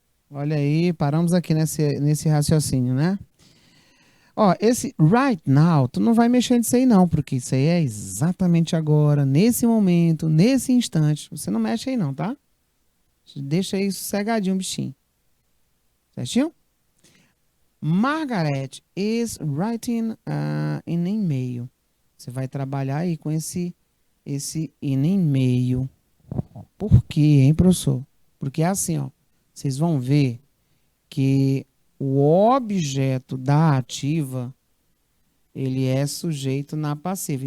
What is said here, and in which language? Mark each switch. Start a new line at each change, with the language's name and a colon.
Portuguese: Olha aí, paramos aqui nesse raciocínio, né? Ó, esse right now, tu não vai mexer nisso aí não, porque isso aí é exatamente agora, nesse momento, nesse instante. Você não mexe aí não, tá? Deixa aí sossegadinho, bichinho. Certinho?
English: Margaret is writing an email.
Portuguese: Você vai trabalhar aí com esse I nem meio. Por quê, hein, professor? Porque é assim, ó, vocês vão ver que o objeto da ativa, ele é sujeito na passiva.